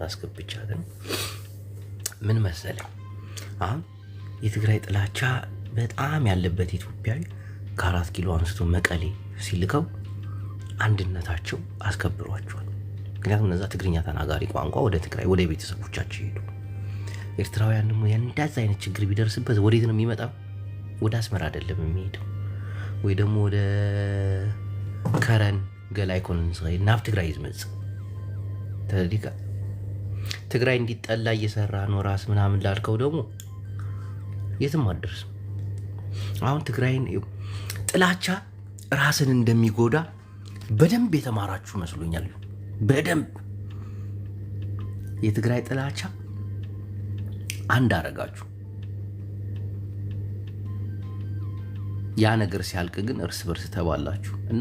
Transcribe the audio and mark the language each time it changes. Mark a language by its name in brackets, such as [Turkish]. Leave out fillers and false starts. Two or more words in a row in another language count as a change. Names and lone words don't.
[Amharic] አስገብቻት ነው። ምን መሰለኝ አሁን የትግራይ ጥላቻ በጣም ያለበት ኢትዮጵያዊ ከ4 ኪሎ አንስቶ መቀሌ ሲልከው አንድነታቸው አስከብሯቸዋል። ምክንያቱም እነዛ ትግርኛ ተናጋሪ ቋንቋ ወደ ትግራይ ወደ ቤተሰቦቻቸው ሄዱ። ኤርትራውያን ደግሞ እንደዛ አይነት ችግር ቢደርስበት ወዴት ነው የሚመጣው? ወደ አስመራ አይደለም የሚሄደው፣ ወይ ደግሞ ወደ ከረን [Tigrinya] ገላይ ኮንን ዝኸይድ ናብ ትግራይ ዝመጽ ተዲካ [Amharic] ትግራይ እንዲጠላ እየሰራ ነው ራስ ምናምን ላልከው ደግሞ የትም አትደርስም። አሁን ትግራይን ጥላቻ ራስን እንደሚጎዳ በደንብ የተማራችሁ መስሎኛል። በደንብ የትግራይ ጥላቻ አንድ አረጋችሁ። ያ ነገር ሲያልቅ ግን እርስ በርስ ተባላችሁ እና